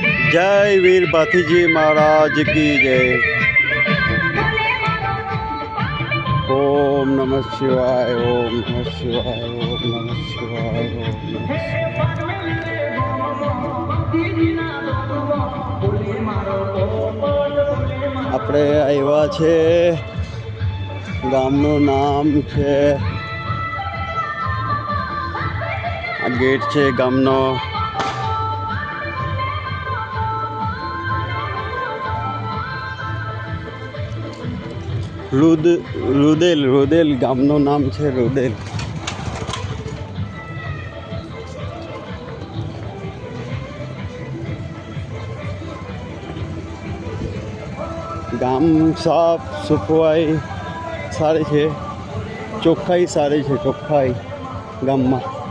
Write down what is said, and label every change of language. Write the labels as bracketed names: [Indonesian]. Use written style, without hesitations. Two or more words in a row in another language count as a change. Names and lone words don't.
[Hindi] जय वीर भातीजी महाराज की जय। [Sanskrit] ओम नमः शिवाय, ओम नमः शिवाय, ओम नमः शिवाय, ओम नमः शिवाय। [Gujarati] આપણે આવ્યા છે, ગામનું નામ છે, આ ગેટ છે ગામનો। रुदेल गामનું નામ છે रुदेल। ગામ સાફ સફાઈ સારી છે, ચોખ્ખાઈ સારી છે, ચોખ્ખાઈ ગામમાં।